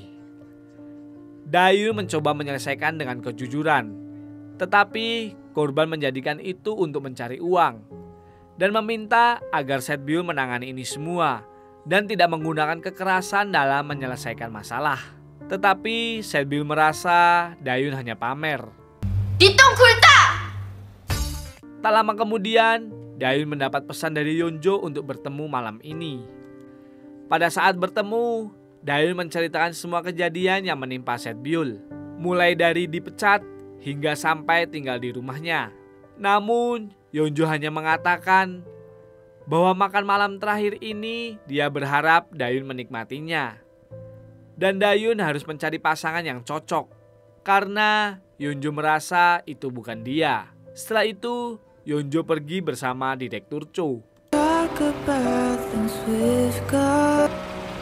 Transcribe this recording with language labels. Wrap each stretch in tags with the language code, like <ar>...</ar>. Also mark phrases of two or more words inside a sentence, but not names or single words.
<id>Dayun mencoba menyelesaikan dengan kejujuran, tetapi korban menjadikan itu untuk mencari uang dan meminta agar Setbyul menangani ini semua dan tidak menggunakan kekerasan dalam menyelesaikan masalah. Tetapi Setbyul merasa Dayun hanya pamer. 니똥 굴다! Tak lama kemudian, Dayun mendapat pesan dari Yonjo untuk bertemu malam ini. Pada saat bertemu, Dayun menceritakan semua kejadian yang menimpa Setbyul, mulai dari dipecat hingga sampai tinggal di rumahnya. Namun Yeonjo hanya mengatakan bahwa makan malam terakhir ini dia berharap Dayun menikmatinya. Dan Dayun harus mencari pasangan yang cocok karena Yeonjo merasa itu bukan dia. Setelah itu Yeonjo pergi bersama Direktur Cho.</id> <en>Talk about things we've got.</en>